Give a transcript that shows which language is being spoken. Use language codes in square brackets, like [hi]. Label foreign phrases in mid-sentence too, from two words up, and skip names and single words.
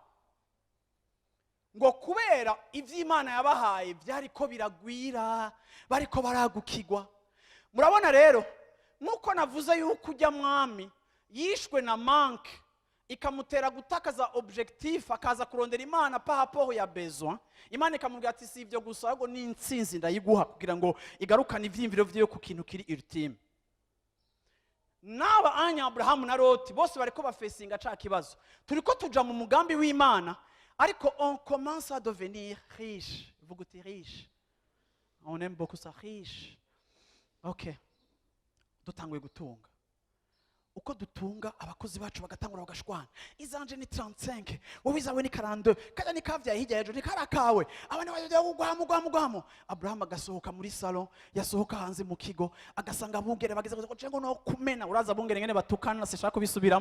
[rn] Ngo kubera ivy'Imana yabahaye vyariko biragwira, bariko baragukigwa. Murabona rero, nuko navuze yuko ujya mwami yishwe na manque ikamutera gutakaza objectif akaza kurondera Imana [fr] par rapport [rn] ya besoin. Imana ikamubwira ati si ivyo gusa ahubwo ni intsinzi ndayiguha kugira ngo igarukane ivyimviro vyo ku kintu kiri ultime. Naba anya Abrahamu na Loti bose bariko bafesinga ca kibazo. Turiko tuja mu mugambi w'Imana ariko [fr] on commence à devenir riche. Vous goûtez riche. On aime beaucoup ça riche. [rn] OK. Dutanguye gutunga. Uko dutunga abakozi bacu bagatangura bagashwana. Izanje ni 35, wowe izawe ni 42, kaja ni kavya hirya hejuru ni karakawe. Abana bajya kugwamo. Abraham agasohoka muri salon, yasohoka hanze mu kigo, agasanga abungere bageze ngo cengo no kumena, uraza abungere ngene batukana se shaka bisubiramo.